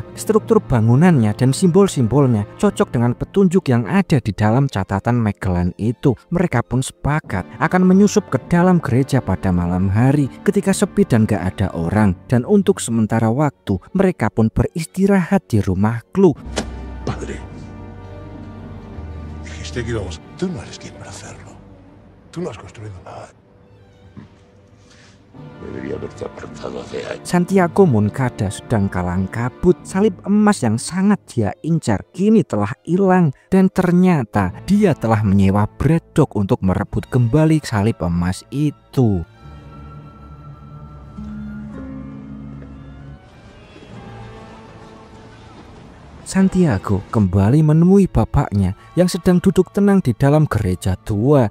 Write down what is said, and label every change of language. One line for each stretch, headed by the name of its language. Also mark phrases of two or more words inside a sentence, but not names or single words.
Indonesian: Struktur bangunannya dan simbol-simbolnya cocok dengan petunjuk yang ada di dalam catatan Magellan itu. Mereka pun sepakat akan menyusup ke dalam gereja pada malam hari ketika sepi dan gak ada orang. Dan untuk sementara waktu mereka pun beristirahat di rumah Clue.
Spanish: Padre, dijiste que íbamos. Tú no eres quien para hacerlo. Tú no has construido nada. Debería haberte apartado hace años.
Indonesian: Santiago Moncada sedang kalang kabut. Salib emas yang sangat dia incar kini telah hilang, dan ternyata dia telah menyewa Braddock untuk merebut kembali salib emas itu. Santiago kembali menemui bapaknya yang sedang duduk tenang di dalam gereja tua.